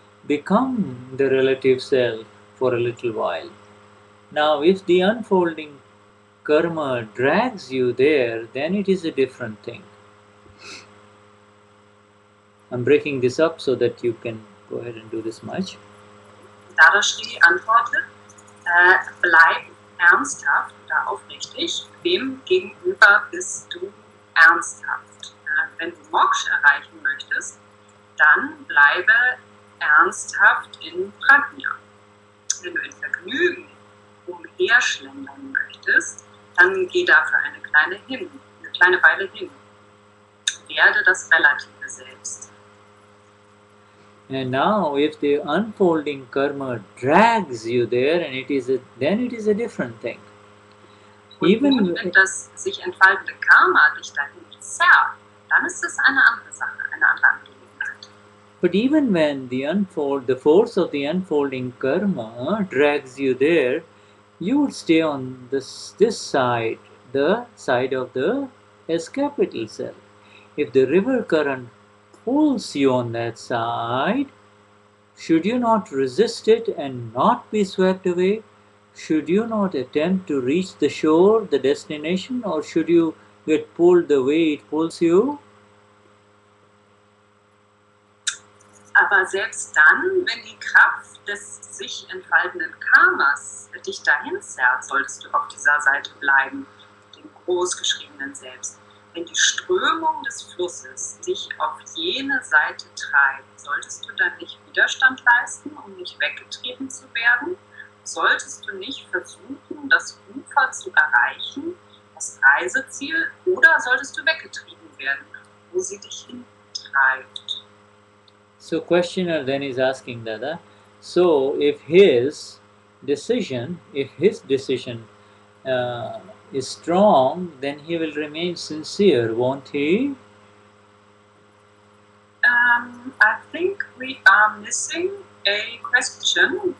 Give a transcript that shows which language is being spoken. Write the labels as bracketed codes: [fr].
[en] Become the relative self for a little while. Now, if the unfolding karma drags you there, then it is a different thing. I'm breaking this up so that you can go ahead and do this much. [de] Dadashri antwortet, bleib ernsthaft oder aufrichtig, wem gegenüber bist du ernsthaft? Wenn du Moksha erreichen möchtest, dann bleibe ernsthaft in Prajna. Wenn du in Vergnügen umherschlendern möchtest, dann geh dafür eine kleine Weile hin. Werde das relative Selbst. [en] And now, if the unfolding karma drags you there, and then it is a different thing. [de] Und nun, wenn das sich entfaltende Karma dich dahin zerrt, dann ist es eine andere Sache, eine andere Angelegenheit. [en] But even when the force of the unfolding karma drags you there, you would stay on this side, the side of the S capital self. If the river current pulls you on that side, should you not resist it and not be swept away? Should you not attempt to reach the shore, the destination, or should you get pulled the way it pulls you? [de] Aber selbst dann, wenn die Kraft des sich entfaltenden Karmas dich dahin zerrt, solltest du auf dieser Seite bleiben, dem großgeschriebenen Selbst. Wenn die Strömung des Flusses dich auf jene Seite treibt, solltest du dann nicht Widerstand leisten, um nicht weggetrieben zu werden? Solltest du nicht versuchen, das Ufer zu erreichen, das Reiseziel, oder solltest du weggetrieben werden, wo sie dich hintreibt? [en] So questioner then is asking Dada, so if his decision is strong, then he will remain sincere, won't he? I think we are missing a question.